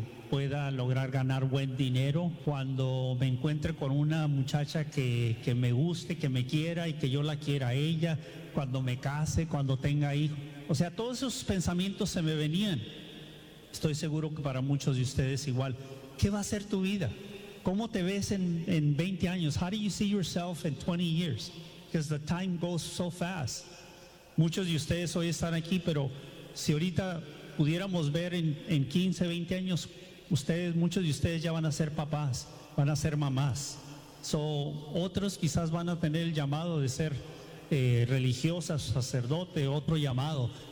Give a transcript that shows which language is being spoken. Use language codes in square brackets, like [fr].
[es] pueda lograr ganar buen dinero. Cuando me encuentre con una muchacha que me guste, que me quiera y que yo la quiera a ella, cuando me case, cuando tenga hijos. O sea, todos esos pensamientos se me venían. Estoy seguro que para muchos de ustedes igual. ¿Qué va a ser tu vida? ¿Cómo te ves en 20 años? [en] How do you see yourself in 20 years? Because the time goes so fast. [es] Muchos de ustedes hoy están aquí, pero si ahorita pudiéramos ver en 15, 20 años, ustedes, muchos de ustedes ya van a ser papás, van a ser mamás. So, otros quizás van a tener el llamado de ser religiosa, sacerdote, otro llamado.